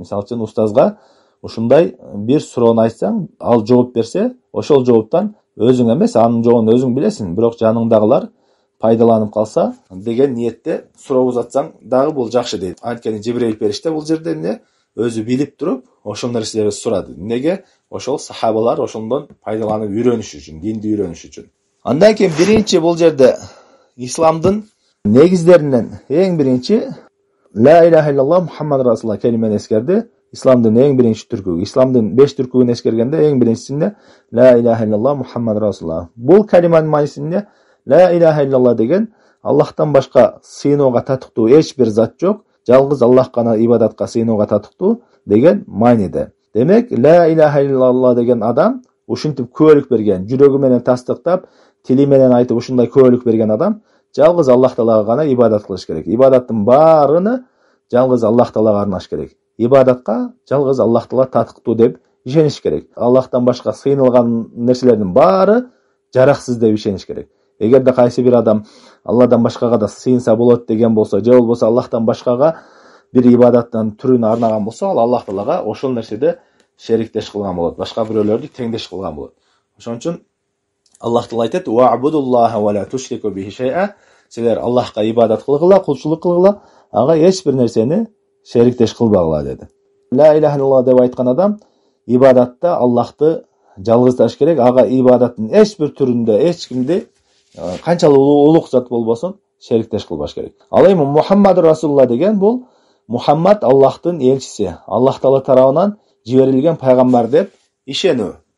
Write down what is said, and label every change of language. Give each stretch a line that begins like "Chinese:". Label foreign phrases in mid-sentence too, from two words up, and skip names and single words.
Kyrgyz: Мисалы үчүн устазга ушундай бир суроону айтсаң, ал жооп берсе, ошол жооптан өзүң эмес, анын жообун өзүң билесиң, бирок жаныңдагылар пайдаланып калса деген ниетте суроо узатсаң дагы бул жакшы дейт. Анткени Жибрейил периште бул жерде эмне өзү билип туруп ошол нерселерди сурады. Неге? Ошол сахабалар ошондон пайдаланып үйрөнүш үчүн, динди үйрөнүш үчүн. Андан кийин биринчи бул жерде исламдын негиздеринен эң биринчи
Arabic: لا إله إلا الله محمد رسول الله
Kyrgyz: келимени эскерди. Исламдын эң биринчи түркүгү. Исламдын 5 түркүгүн эскергенде эң биринчисинде
Arabic: لا إله إلا الله محمد رسول الله.
Kyrgyz: Бул калиманын маанисинде
Arabic: لا إله إلا الله
Kyrgyz: деген Аллахтан башка сыйынууга татыктуу эч бир зат жок, жалгыз Аллах гана ибадатка сыйынууга татыктуу деген мааниде. Демек,
Arabic: لا إله إلا الله
Kyrgyz: деген адам ушинтип күбөлүк берген, жүрөгү менен тастыктап, тили менен айтып ушундай күбөлүк берген адам жалгыз Аллах Таалага гана ибадат кылыш керек. Ибадаттын баарыны жалгыз Аллах Таалага арнаш керек. Ибадатка жалгыз Аллах Таала татыктуу деп ишениш керек. Аллахтан башка сыйынылган нерселердин баары жараксыз деп ишениш керек. Эгерде кайсы бир адам Алладан башкага да сыйынса болот деген болсо, же болбосо Аллахтан башкага бир ибадаттын түрүн арнаган болсо, ал Аллах Таалага ошол нерседе шериктеш кылган болот, башка бирөөлөрдү теңдеш кылган болот. Ошон үчүн Аллах Таала айтат:
Arabic: "واعبدوا الله ولا تشركوا به شيئا".
Kyrgyz: Силер Аллахка ибадат кылгыла, кулчулук кылгыла, ага эч бир нерсени шериктеш кылбагыла деди.
Arabic: لا إله إلا الله
Kyrgyz: деп айткан адам ибадатта Аллахты жалгыздаш керек, ага ибадаттын эч бир түрүндө эч кимди канчалык улук зат болбосун шериктеш кылбаш керек. Ал эми
Arabic: محمد رسول الله
Kyrgyz: деген бул Мухаммад Аллахтын элчиси, Аллах Таала тарабынан жиберилген пайгамбар деп ишенүү.